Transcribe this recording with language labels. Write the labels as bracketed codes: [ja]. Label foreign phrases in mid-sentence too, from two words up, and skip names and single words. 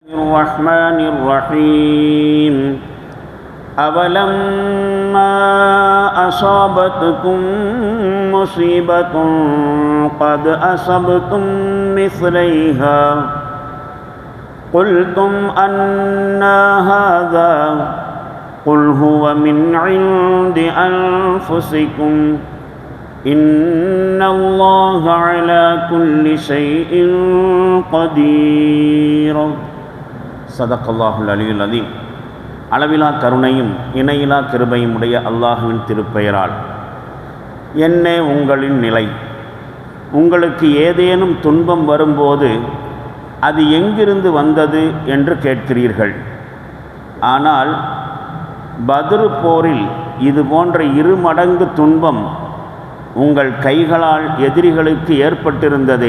[ar] الرحمن الرحيم أولما أصابتكم مصيبة قد أصبتم مثليها قلتم أنى هذا قل هو من عند أنفسكم إن الله على كل شيء قدير صدق الله العلي العظيم. [ta] அளவிலா கருணையும் இணையிலா கிருபையும் உடைய அல்லாஹ்வின் திருப்பெயரால், என்ன உங்களின் நிலை? உங்களுக்கு ஏதேனும் துன்பம் வரும்போது அது எங்கிருந்து வந்தது என்று கேட்கிறீர்கள். ஆனால் பத்ர் போரில் இது போன்ற 2 மடங்கு துன்பம் உங்கள் கைகளால் எதிரிகளுக்கு ஏற்பட்டிருந்ததே.